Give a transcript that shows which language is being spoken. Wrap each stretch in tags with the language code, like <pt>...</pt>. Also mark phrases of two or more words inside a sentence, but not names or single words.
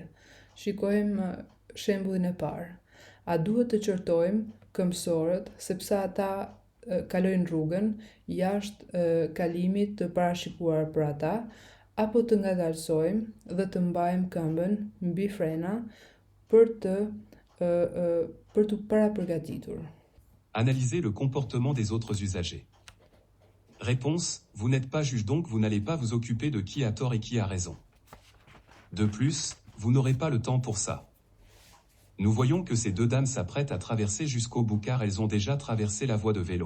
<sq>Shikojmë shembullin e parë. A duhet të qortojmë këmbësorët sepse ata kalojnë rrugën jashtë kalimit të parashikuar për ata, apo të ngadalsojmë dhe të mbajmë këmbën mbi frena për të parapërgatitur.</sq> <fr>Analysez le comportement des autres usagers. Réponse, vous n'êtes pas juge donc vous n'allez pas vous occuper de qui a tort et qui a raison. De plus, vous n'aurez pas le temps pour ça. Nous voyons que ces deux dames s'apprêtent à traverser jusqu'au bout car elles ont déjà traversé la voie de vélo.</fr>